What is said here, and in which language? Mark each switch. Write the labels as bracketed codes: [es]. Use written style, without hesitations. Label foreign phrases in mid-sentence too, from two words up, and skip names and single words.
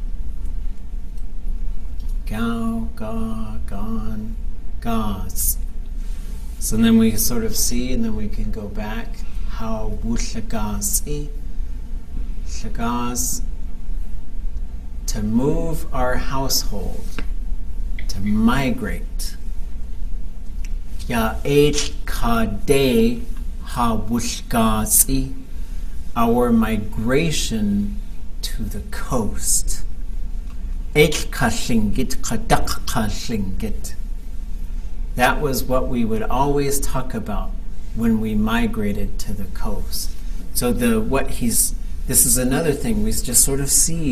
[tli] Gao, ga, gon, gaz. [en] So then we sort of see, and then we can go back. How [tli] wushagazi, shagaz, [en] to move our household, to migrate. [tli] Ya h kade ha wushgazi, [en] our migration to the coast. H Tlingit, Tlingit. That was what we would always talk about when we migrated to the coast. So this is another thing we just sort of see.